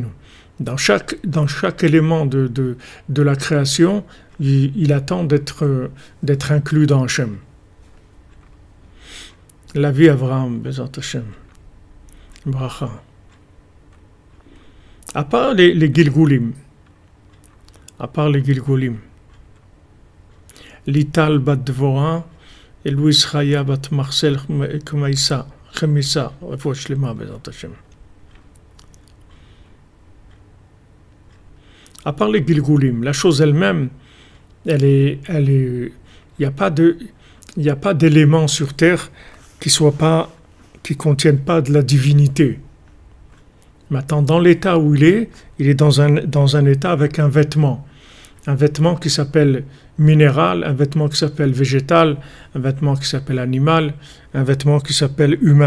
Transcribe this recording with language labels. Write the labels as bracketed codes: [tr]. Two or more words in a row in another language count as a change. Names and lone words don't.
[fr] Dans chaque élément de la création, il attend d'être inclus dans Hachem. La vie Avraham, [he] בעזרת השם. [fr] Bracha. À part les Gilgulim. Lital bat Dvora et Louis Chaya bat Marcel Chemissa, [he] רפואה שלמה בעזרת השם. [fr] À part les Gilgulim, la chose elle-même, il n'y a pas d'élément sur terre qui contienne pas de la divinité. Maintenant, dans l'état où il est dans un état avec un vêtement qui s'appelle minéral, un vêtement qui s'appelle végétal, un vêtement qui s'appelle animal, un vêtement qui s'appelle humain.